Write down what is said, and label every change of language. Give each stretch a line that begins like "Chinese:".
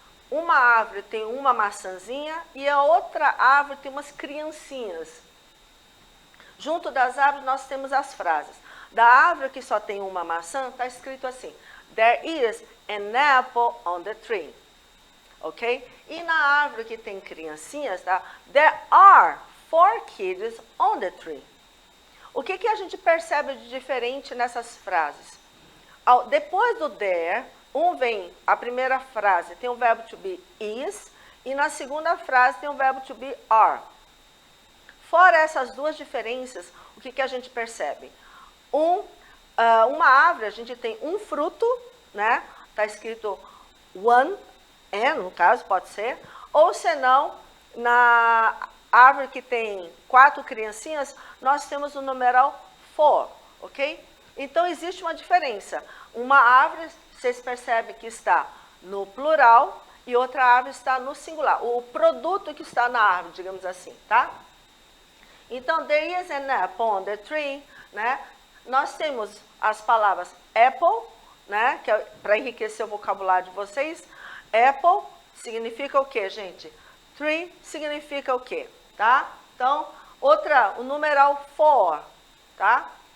Portuguese: Uma árvore tem uma maçãzinha e a outra árvore tem umas criancinhas. Junto das árvores nós temos as frases. Da árvore que só tem uma maçã, está escrito assim:
English: There is an apple on the tree.
Portuguese: Ok? E na árvore que tem criancinhas, tá?
English: There are 4 kids on the tree.
Portuguese: O que a gente percebe de diferente nessas frases? Depois do there, vem a primeira frase, tem o verbo to be is, e na segunda frase tem o verbo to be are. Fora essas duas diferenças, o que a gente percebe? Uma árvore, a gente tem um fruto, né? Está escrito one, no caso, pode ser. Ou senão, na árvore que tem 4 criancinhas, nós temos o numeral 4, ok? Então, existe uma diferença. Uma árvore, vocês percebem que está no plural e outra árvore está no singular. O produto que está na árvore, digamos assim, tá?
English: Então, there is an apple on the tree, né?
Portuguese: Nós temos as palavras apple, né? Que é para enriquecer o vocabulário de vocês. Apple significa o quê, gente? Tree significa o quê, tá? Então, o numeral 4, tá?